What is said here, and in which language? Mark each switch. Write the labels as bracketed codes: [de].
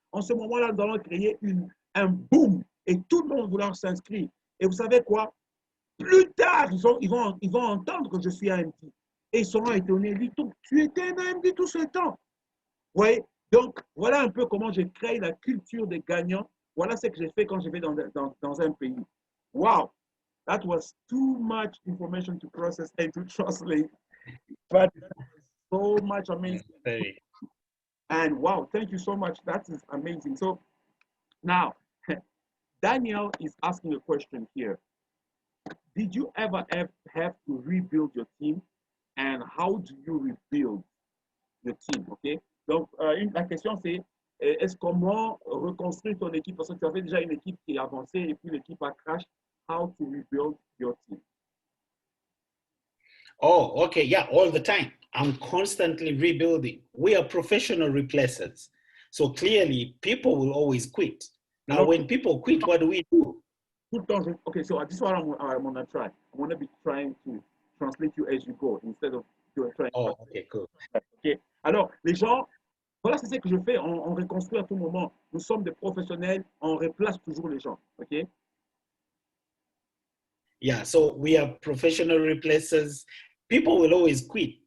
[fr] En ce moment-là, nous allons créer un boom. Et tout le monde va vouloir s'inscrire. Et vous savez quoi? Plus tard, ils vont entendre que je suis un MD. Et ils seront étonnés. Ils disent, tu étais un AMD tout ce temps. Vous voyez? Donc, voilà un peu comment j'ai créé la culture des gagnants. Voilà ce que j'ai fait quand je vais dans un pays. [en] Wow! That was too much information to process and to translate. But so much amazing. And wow, thank you so much. That is amazing. So now, Daniel is asking a question here. Did you ever have to rebuild your team? And how do you rebuild your team? OK? [fr] Donc, la question, c'est est-ce comment reconstruire ton équipe? Parce que tu avais déjà une équipe qui est avancée et puis l'équipe a crash. [en] How to rebuild your team? Oh, okay. Yeah, all the time. I'm constantly rebuilding. We are professional replacers. So clearly, people will always quit. Now, when people quit, what do we do? Okay, so this is what I'm going to try. I'm going to be trying to translate you as you go instead of trying. Oh, okay, cool. Okay. [fr] Alors, les gens, voilà, c'est ce que je fais. On reconstruit à tout moment. Nous sommes des professionnels. On replace toujours les gens. OK? [en] Yeah, so we are professional replacers. People will always quit.